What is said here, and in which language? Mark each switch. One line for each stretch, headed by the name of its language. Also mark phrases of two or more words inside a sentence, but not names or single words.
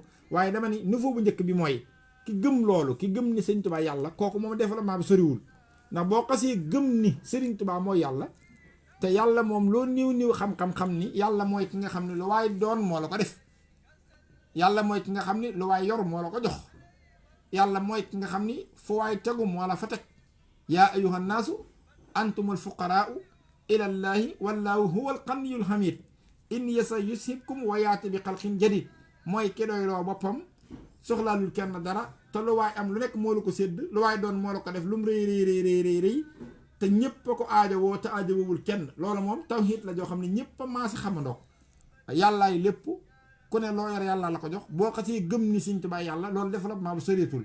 Wolof: waaye dama ni niveau bu njëkk bi mooy ki gëm loolu ki gëm ni Sëriñ Tubaa yàlla kooku moom développement bi soriwul ndax boo xasee gëm ni Sëriñ Tubaa mooy yàlla te yàlla moom loo niw xam-xam ni yàlla mooy ki nga xam ne lu waaye doon moo la ko def. yàlla mooy ki nga xam ni lu waay yor moo la ko jox yàlla mooy ki nga xam ni fu waay tegu moo la fa teg
Arabic: يا أيها الناس أنتم الفقراء إلى الله والله هو الغني الحميد إن يشأ يذهبكم ويأت بخلق جديد
Wolof: mooy ki doyloo boppam soxlaalul kenn dara te lu waay am lu nekk moo la ko sédd lu waay doon moo la ko def lu mu rëy te ñépp a ko aajowoo te aajowul kenn loolu moom tawhiid la joo xam ne ñépp a maasi xamandoo yàllaay lépp ku ne loo yor yàlla la ko jox boo xasee gëm ni Sëriñ Tubaa yàlla loolu développement bu soreetul